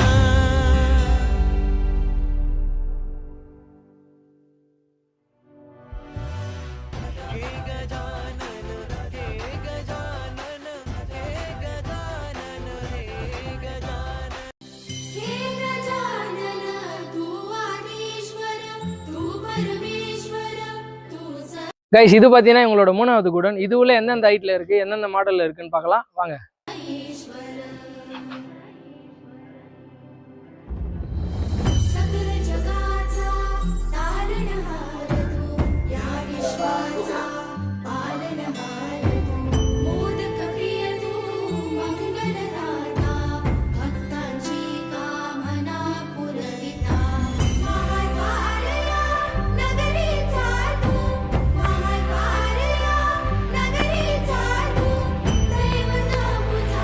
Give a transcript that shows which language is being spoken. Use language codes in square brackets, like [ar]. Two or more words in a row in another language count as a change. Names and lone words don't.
[mr] हे गजानन हे गजानन हे गजानन हे गजानन हे गजानन तू आदिश्वर तू परमेश्वर तूच [ta] கைஸ் இது பாத்தீங்கன்னா உங்களோட மூணாவது கூடன். இது உள்ள எந்தெந்த ஹைட்ல இருக்கு எந்தெந்த மாடல்ல இருக்குன்னு பார்க்கலாம் வாங்க. [mr] ईश्वर सकल जगाचा तारणहार तू या विश्वाचा पालनहार तू मोदक प्रिय तू मंगलदाता भक्तांची कामना पुरविता महाद्वार या नगरीचा तू महाद्वार या नगरीचा तू दैवत